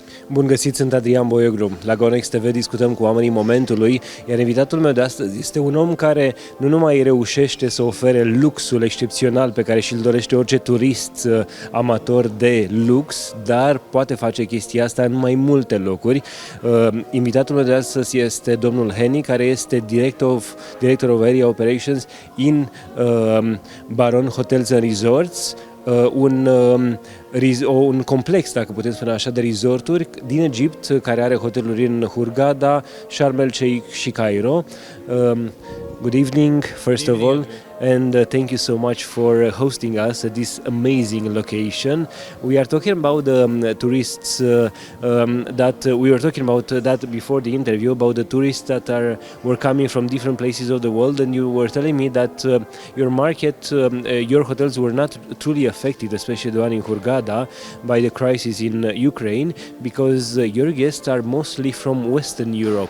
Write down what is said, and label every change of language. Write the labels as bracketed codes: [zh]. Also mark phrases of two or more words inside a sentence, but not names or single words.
[ro] Bun găsit, sunt Adrian Boioglu. La GoNEXT.ro discutăm cu oamenii momentului, iar invitatul meu de astăzi este un om care nu numai reușește să ofere luxul excepțional pe care și-l dorește orice turist amator de lux, dar poate face chestia asta în mai multe locuri. Invitatul meu de astăzi este domnul Hany, care este [en] director of Area Operations in Baron Hotels and Resorts, [ro] un complex, dacă putem spune așa, de resorturi din Egipt, care are hoteluri în Hurghada, Sharm el-Sheikh și Cairo. [en] Good evening, first of all, and thank you so much for hosting us at this amazing location. We are talking about the tourists that we were talking about that before the interview, about the tourists that were coming from different places of the world, and you were telling me that your market, your hotels were not truly affected, especially the one in Hurghada, by the crisis in Ukraine, because your guests are mostly from Western Europe.